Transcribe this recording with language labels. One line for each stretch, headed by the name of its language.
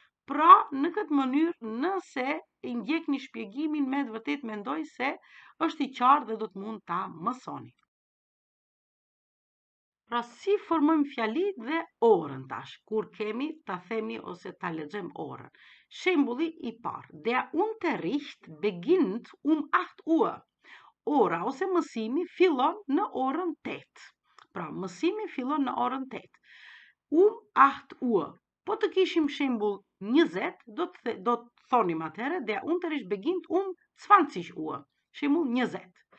Albanian: Pra, në këtë mënyrë, nëse i ndjekni shpjegimin, me të vërtet mendoj se është i qartë dhe do të mund ta mësoni. Pra, si formojmë fjalit dhe orën tash, kur kemi ta themi ose ta lexojmë orën. Shembulli i parë,
German: der Unterricht beginnt 8 Uhr.
Albanian: Ora ose mësimi fillon në orën 8. Pra, mësimi fillon në orën 8. 8 Uhr. Po të kishim shembull 20, do të thonim atëherë
German: der Unterricht beginnt 20 Uhr.
Albanian: Shembull 20.